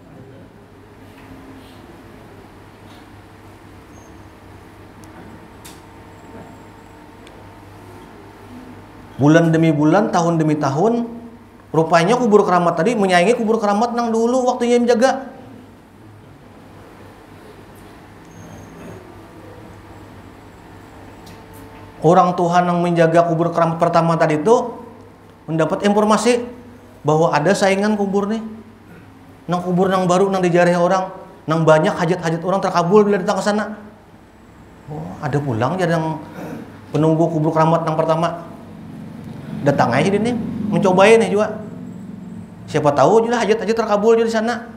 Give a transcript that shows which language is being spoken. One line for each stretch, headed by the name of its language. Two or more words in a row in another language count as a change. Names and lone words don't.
Indonesian: Bulan demi bulan, tahun demi tahun, rupanya kubur keramat tadi menyaingi kubur keramat nang dulu waktunya menjaga. Orang Tuhan yang menjaga kubur keramat pertama tadi itu mendapat informasi bahwa ada saingan kubur nih. Nang kubur nang baru nang dijarah orang, nang banyak hajat-hajat orang terkabul bila datang ke sana. Oh, ada pulang jadi yang penunggu kubur keramat nang pertama. Datang aja nih, mencobain nih juga. Siapa tahu juga hajat-hajat terkabul juga di sana.